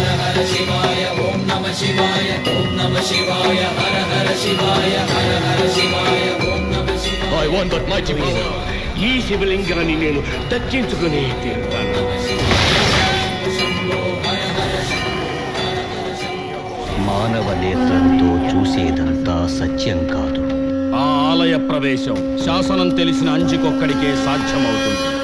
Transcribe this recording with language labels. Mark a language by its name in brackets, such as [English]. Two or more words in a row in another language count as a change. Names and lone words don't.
[Sanskrit] हर शिवाय ओम नमः शिवाय ओम नमः शिवाय हर हर शिवाय हर हर शिवाय ओम नमः शिवाय. [English] I want that mighty power. [Telugu] ఈ శివలింగాన్ని నేను దర్శించుకుని తీరుతాను. మానవ నేత్రంతో చూసేదంతా సత్యం కాదు. ఆ ఆలయ ప్రవేశం శాసనం తెలిసిన అంజికొక్కడికే సాధ్యమవుతుంది.